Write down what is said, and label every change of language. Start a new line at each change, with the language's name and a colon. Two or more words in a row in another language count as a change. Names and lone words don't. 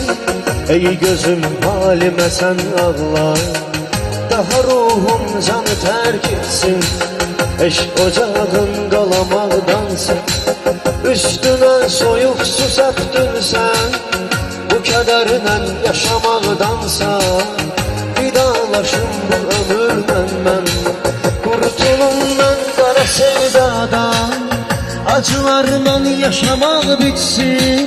Turkish: Ey gözüm halime sen ağla, daha ruhum canı terk etsin.
Azerbaijani: Eşk ocağın qalamaqdansa, üstüne soyuq su səpdin sen. Bu kədərlə yaşamaqdansa, vidalaşım bu ömürdən mən.
Turkish: Kurtulum mən qara sevdadan, acılarla yaşamaq bitsin.